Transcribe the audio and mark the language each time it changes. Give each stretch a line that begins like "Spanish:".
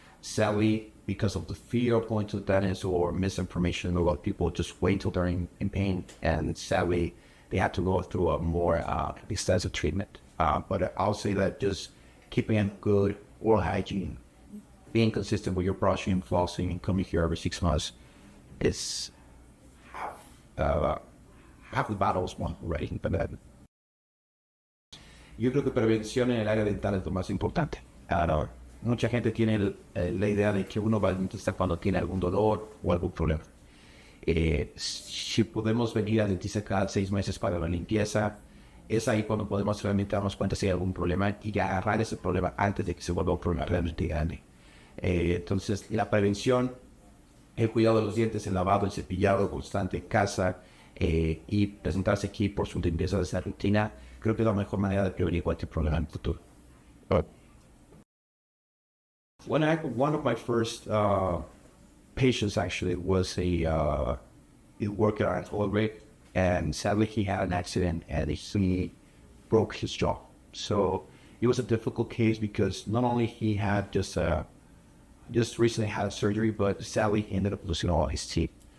English: Sadly, because of the fear of going to the dentist or misinformation, a lot of people just wait until they're in pain, and sadly, they have to go through a more extensive treatment. But I'll say that just keeping a good oral hygiene, being consistent with your brushing and flossing, and coming here every 6 months is half the battle is won already. But
Spanish: yo creo que prevención en el área dental es lo más importante. Mucha gente tiene la idea de que uno va al dentista cuando tiene algún dolor o algún problema. Si podemos venir al dentista cada 6 meses para la limpieza, es ahí cuando podemos realmente darnos cuenta si hay algún problema y agarrar ese problema antes de que se vuelva un problema realmente grande. Entonces, la prevención, el cuidado de los dientes, el lavado, el cepillado constante en casa y presentarse aquí por su limpieza de esa rutina, creo que es la mejor manera de prevenir cualquier problema en el futuro.
English: One of my first patients actually was he worked on an oil rig, and sadly he had an accident and he broke his jaw. So it was a difficult case because not only he had just recently had surgery, but sadly he ended up losing all his teeth.